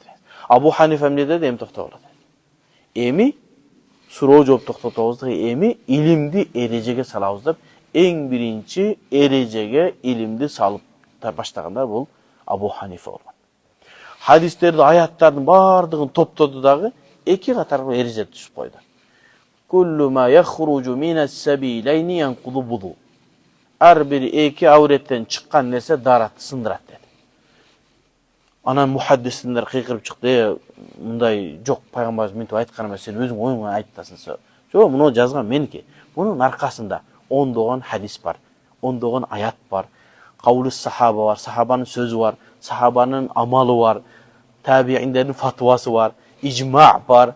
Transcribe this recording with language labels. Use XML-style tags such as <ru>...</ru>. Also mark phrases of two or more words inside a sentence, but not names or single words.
<ky>Абу Ханифа эмне деди, эми токтогула. Эми суроо жооп токтотобуз деп, эми илимди эрежеге салабыз деп, эң биринчи эрежеге илимди салып баштагандар бул Абу Ханифа болгон. Хадистерди, аяттардын бардыгын топтоду дагы эки катар эреже түзүп койду.</ky> <ar>كل ما يخرج من السبيلين ينقض الوضوء.</ar> <ky>Ар бир эки авреттен чыккан нерсе даратты сындырат деди. Анан мухаддисиндер кыйкырып чыкты, мындай жок, пайгамбарыбыз минтип айткан эмес, сен өзүң оюңан айтасың. Жок, муну жазган меники. Мунун аркасында ондогон хадис бар, ондогон аят бар,</ky> <ar>قول الصحابة</ar> <ky>бар, сахабанын сөзү бар, сахабанын амалы бар, табииндердин фатвасы бар, ижма бар.</ky>